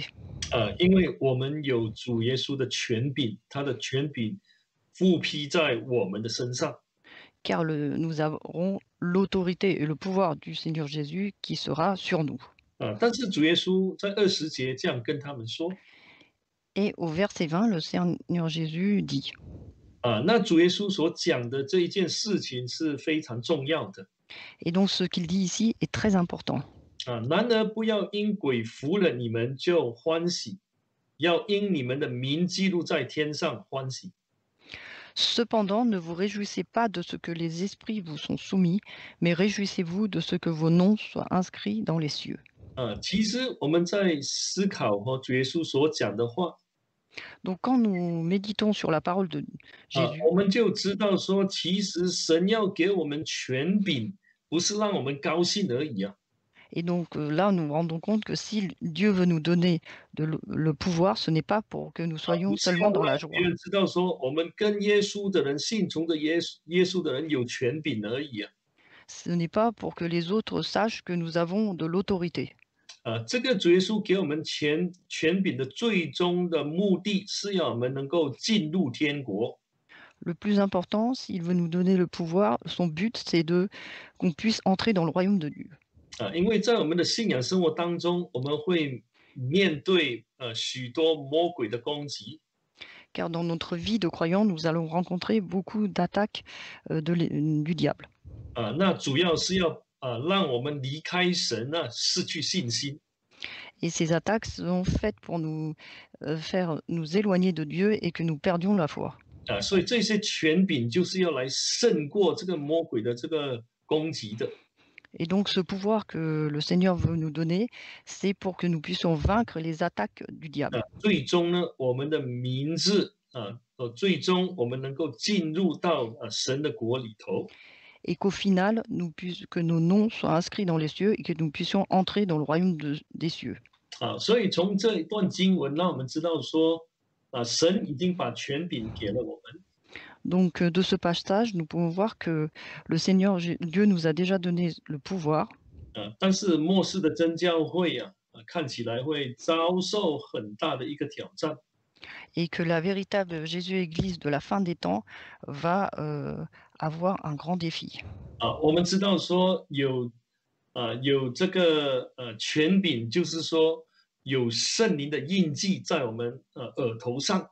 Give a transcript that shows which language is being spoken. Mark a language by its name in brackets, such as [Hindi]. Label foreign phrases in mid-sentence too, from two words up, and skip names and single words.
[Chinese] 因为我们有主耶稣的权柄，他的权柄复披在我们的身上。 [French] Car nous aurons l'autorité et le pouvoir du Seigneur Jésus qui sera sur nous. [Chinese] 但是主耶稣在20节这样跟他们说。 [French] Et au verset 20, le Seigneur Jésus dit [Chinese] 那主耶稣所讲的这一件事情是非常重要的。 [French] Et donc ce qu'il dit ici est très important. [Chinese] 然而不要因鬼服了你们就欢喜，要因你们的名记录在天上欢喜。 [French] Cependant, ne vous réjouissez pas de ce que les esprits vous sont soumis, mais réjouissez-vous de ce que vos noms soient inscrits dans les cieux. [Chinese] 其实我们在思考主耶稣所讲的话， [French] Donc quand nous méditons sur la parole de Jésus, [Chinese] 我们就知道说，其实神要给我们权柄，不是让我们高兴而已。 [French] et donc là nous nous rendons compte que si Dieu veut nous donner le pouvoir, ce n'est pas pour que nous soyons [Chinese] 不是 [French] seulement [Chinese] 要 [French] dans [Chinese] 让 [French] la joie. [Chinese] 别人知道说，我们跟耶稣的人、信从的耶稣的人有权柄而已。 [French] Ce n'est pas pour que les autres sachent que nous avons de l'autorité. [Chinese] 这个主耶稣给我们权柄的最终的目的是要我们能够进入天国。 [French] Le plus important, s'il veut nous donner le pouvoir, son but, c'est qu'on puisse entrer dans le royaume de Dieu. [Chinese] 因为在我们的信仰生活当中，我们会面对许多魔鬼的攻击。 [French] Car dans notre vie de croyant, nous allons rencontrer beaucoup d'attaques du diable. [Chinese] 那主要是要让我们离开神失去信心。 [French] Et ces attaques sont faites pour nous faire nous éloigner de Dieu et que nous perdions la foi. [Chinese] 所以这些权柄就是要来胜过这个魔鬼的这个攻击的。 [French] Et donc ce pouvoir que le Seigneur veut nous donner, c'est pour que nous puissions vaincre les attaques du diable. [Chinese] 最终呢，我们的名字最终我们能够进入到神的国里头。 [French] Et qu'au final, que nos noms soient inscrits dans les cieux et que nous puissions entrer dans le royaume des cieux. [Chinese] 所以从这一段经文让我们知道说，神已经把权柄给了我们。 [French] Donc de ce passage, nous pouvons voir que le Seigneur Dieu nous a déjà donné le pouvoir. [Chinese] 但是末世的真教会看起来会遭受很大的一个挑战。 [French] Et que la véritable Jésus-Église de la fin des temps va avoir un grand défi. [Chinese] 我们知道说有这个权柄，就是说有圣灵的印记在我们额头上。